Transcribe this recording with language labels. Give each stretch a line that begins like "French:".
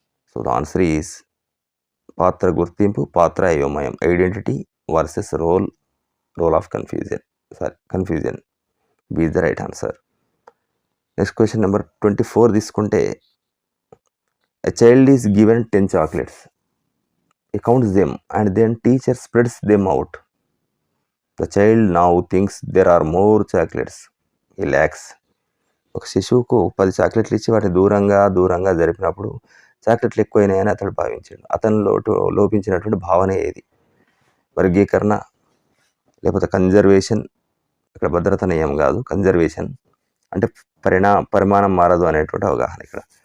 English: so the answer is
Telugu: పాత్ర గుర్తింపు, పాత్ర అయోమయం.
English: Identity versus role of confusion. B is the right answer. Next question number 24 తీసుకుంటే, a child is given 10 chocolates. He counts them and then teacher spreads them out. The child now thinks there are more chocolates. He lacks.
Telugu: ఒక శిశువుకు 10 చాక్లెట్లు ఇచ్చి వాటిని దూరంగా జరిపినప్పుడు చాక్లెట్లు ఎక్కువైనాయని అతడు భావించాడు. అతనిలో లోపించినటువంటి భావన ఏది? వర్గీకరణ, లేకపోతే కన్జర్వేషన్. ఇక్కడ భద్రత నియమం కాదు, కన్జర్వేషన్ అంటే పరిమాణం మారదు అనేటువంటి అవగాహన ఇక్కడ.